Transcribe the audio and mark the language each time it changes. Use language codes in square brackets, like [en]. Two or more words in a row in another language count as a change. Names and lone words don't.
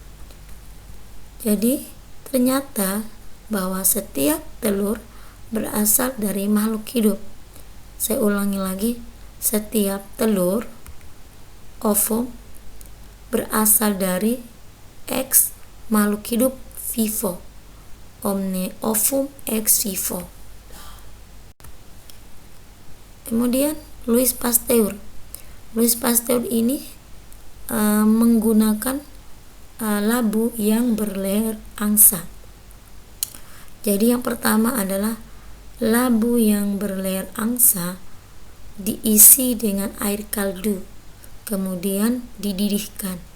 [id] Jadi ternyata bahwa setiap telur berasal dari makhluk hidup. Saya ulangi lagi, setiap telur ovum berasal dari ex makhluk hidup vivo, [la] omne ovum ex vivo. [id] Kemudian Louis Pasteur ini menggunakan labu yang berleher angsa. Jadi yang pertama adalah labu yang berleher angsa diisi dengan air kaldu, kemudian dididihkan.